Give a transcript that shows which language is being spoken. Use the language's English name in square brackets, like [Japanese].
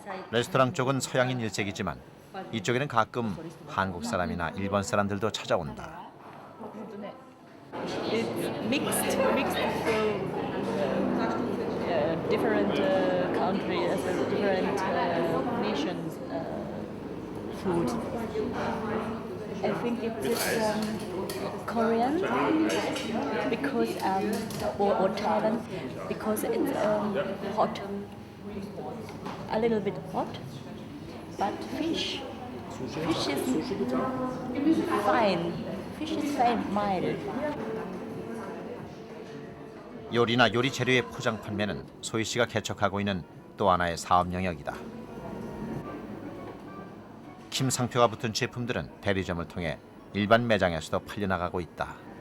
[Korean] 레스토랑 쪽은 서양인 일색이지만 이쪽에는 가끔 한국 사람이나 일본 사람들도 찾아온다. [English] Mixed from different countries, different nations food. I think it is Korean because or Thailand because it's hot, a little bit hot, but fish is fine. Fish is fine, mild. [Korean] 요리나 요리 재료의 포장 판매는 소희 씨가 개척하고 있는 또 하나의 사업 영역이다. 김 상표가 붙은 제품들은 대리점을 통해 일반 매장에서도 팔려나가고 있다.